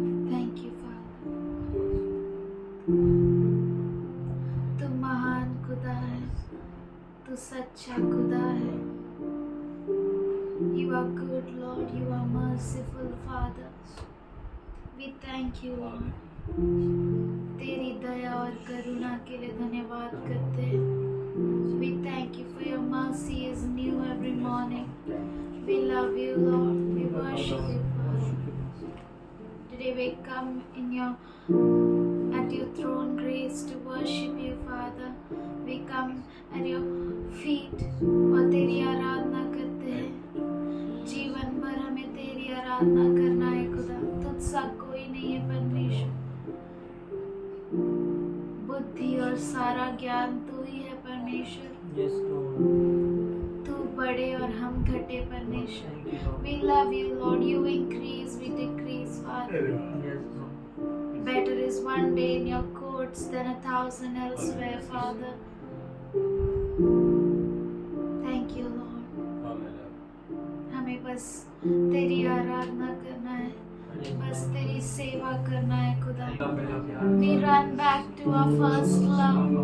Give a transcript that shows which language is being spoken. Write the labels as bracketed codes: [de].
[en] thank you father, [hi] तू महान खुदा है, तू सच्चा खुदा है। [en] You are good, Lord. You are merciful, Father. We thank you, Lord. [hi] तेरी दया और करुणा के लिए धन्यवाद करते हैं। [en] We thank you for your mercy is new every morning. We love you, Lord. We worship you, Father. Today we come in at your throne grace to worship you, Father. We come at your feet [hi] और तेरी आराधना करते हैं। जीवन भर हमें तेरी आराधना करना है खुदा, तुझसा कोई नहीं है परमेश्वर। बुद्धि और सारा ज्ञान तू ही है परमेश्वर। [en] Yes, Lord. [hi] तू बड़े और हम घटे परमेश्वर। [en] We love you, Lord. You increase, we decrease, Father. Yes, Lord. Better is one day in your courts than 1,000 elsewhere, Father. Thank you, Lord. [hi] हमें बस तेरी आराधना करना है, बस तेरी सेवा करना है खुदा। [en] We run back to our first love.